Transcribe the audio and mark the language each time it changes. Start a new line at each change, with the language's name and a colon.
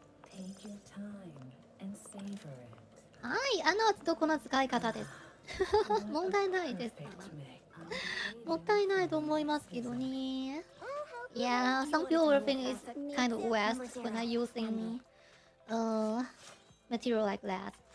English: Take your time and savor it.
Japanese: はい、どこの使い方です。問題ないです。もったいないと思いますけどね。
English: Yeah, some people will think it's kind of waste when I'm using material like that.